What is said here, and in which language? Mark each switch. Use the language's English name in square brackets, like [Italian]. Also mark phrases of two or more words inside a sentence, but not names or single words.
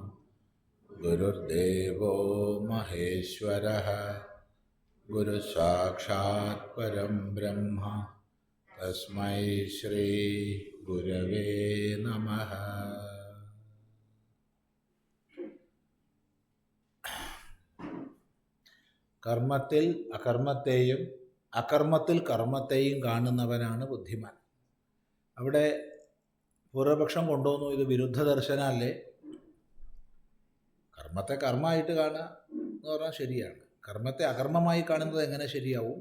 [Sanskrit] गुरुर्देवो महेश्वरः गुरुसाक्षात् परं ब्रह्म तस्मै श्री गुरवे नमः. [Malayalam] കർമ്മത്തിൽ അകർമ്മത്തെയും അകർമ്മത്തിൽ കർമ്മത്തെയും കാണുന്നവനാണ് ബുദ്ധിമാൻ. അവിടെ പൂർവപക്ഷം കൊണ്ടുവന്നു, ഇത് വിരുദ്ധ ദർശനമല്ലേ, കർമ്മത്തെ കർമ്മമായിട്ട് കാണുക എന്ന് പറഞ്ഞാൽ ശരിയാണ്, കർമ്മത്തെ അകർമ്മമായി കാണുന്നത് എങ്ങനെ ശരിയാവും?